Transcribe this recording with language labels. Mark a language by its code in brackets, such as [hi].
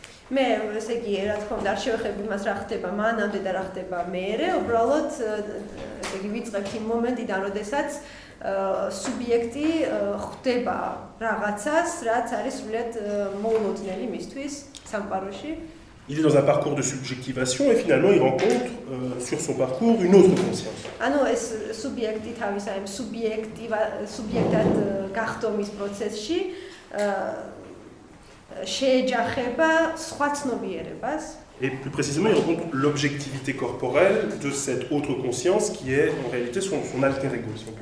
[ka] მე ესე იგი რა თქმა უნდა არ შევეხები მას რა ხდება მანამდე და რა ხდება მერე, უბრალოდ ესე იგი ვიწყებთ იმ მომენტიდან, როდესაც სუბიექტი ხვდება რაღაცას, რაც არის სრულიად მოულოდნელი მისთვის სამყაროში. [fr] Il est dans un parcours de subjectivation et finalement il rencontre sur son parcours une autre conscience. [ka] ანუ ეს სუბიექტი თავის აი სუბიექტად გახდომის პროცესში შეეჯახება სხვა ცნობიერებას. [fr] Et plus précisément, il rencontre l'objectivité corporelle de cette autre conscience qui est en réalité son alter ego.